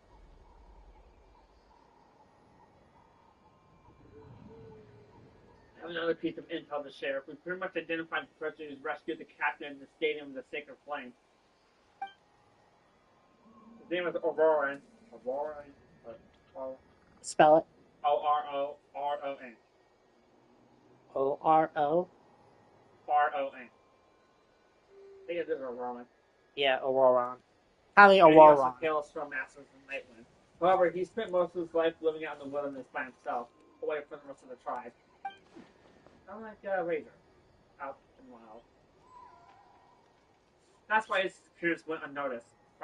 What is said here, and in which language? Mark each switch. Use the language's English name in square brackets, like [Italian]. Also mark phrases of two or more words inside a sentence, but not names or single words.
[English] I have another piece of intel to share. We pretty much identified the person who's rescued the captain in the Stadium of the Sacred Flame. His name is Auroran. Spell it. O-R-O-R-O-N. O-R-O? R-O-N. I think it is Auroran. Yeah, Auroran. Probably And he also Auroran. hails from Masters of Nightwind. However, he spent most of his life living out in the wilderness by himself, away from the rest of the tribe. I'm like Razor. Out and wild. That's why his appearance went unnoticed.